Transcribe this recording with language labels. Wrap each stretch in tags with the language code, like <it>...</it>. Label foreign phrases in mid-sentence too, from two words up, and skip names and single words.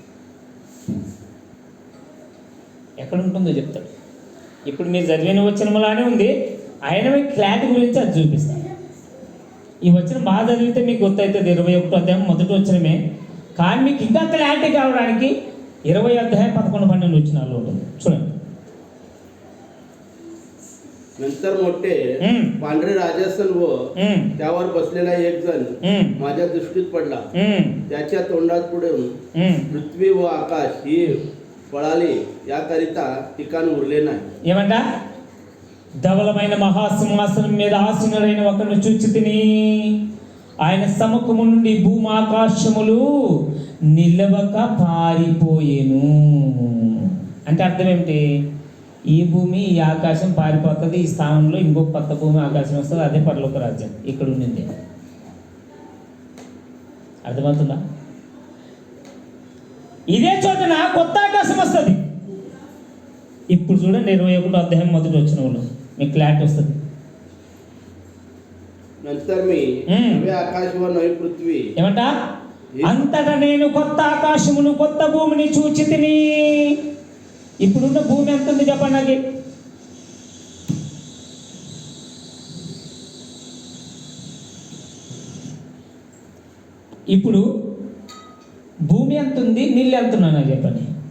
<te>ఎక్కడ ఉంటుందో చెప్తాడు. ఇప్పుడు మీరు చదివిన వచనములానే ఉంది, ఆయన మీకు క్లారిటీ గురించి అది చూపిస్తాను. ఈ వచనం బాగా చదివితే మీకు గుర్తవుతుంది. 21వ అధ్యాయం మొదటి వచనమే, కానీ మీకు ఇంకా క్లారిటీ కావడానికి 20వ అధ్యాయం 11, 12 వచనాల్లో ఉంటుంది చూడండి.</te> <mr>नंतर मोठे पांढरे राजासन व त्यावर बसलेला एक जण माझ्या दृष्टीत पडला. त्याच्या तोंडात पुढून पृथ्वी व आकाश ही पळाली, याकरिता ठिकाण उरले नाही.</mr> <te>ఏమంట? ధవలమైన మహాసింహాసనం మీద ఆసీనుడైన ఒకరిని చూచితిని. ఆయన సముఖము నుండి భూమి ఆకాశములు నిలవక పారిపోయేను. అంటే అర్థం ఏమిటి? ఈ భూమి ఈ ఆకాశం పారిపోతుంది, ఈ స్థానంలో ఇంకొక కొత్త భూమి ఆకాశం వస్తుంది, అదే పరలోక రాజ్యం ఇక్కడ ఉండింది. అర్థమవుతుందా? ఇదే చోటన కొత్త ఆకాశం వస్తుంది. ఇప్పుడు చూడండి 21వ అధ్యాయం మొదటి వచనంలో మీకు క్లారిటీ వస్తుంది.</te> <mr>नंतर मी नवे आकाश व नवी पृथ्वी</mr> <te>ఏమంట? అంతటా నేను కొత్త ఆకాశమును కొత్త భూమిని చూచితిని. ఇప్పుడున్న భూమి ఎంత ఉంది చెప్పండి నాకు. ఇప్పుడు భూమి ఎంత ఉంది, నీళ్ళు ఎంత ఉన్నాయి నాకు చెప్పండి.</te>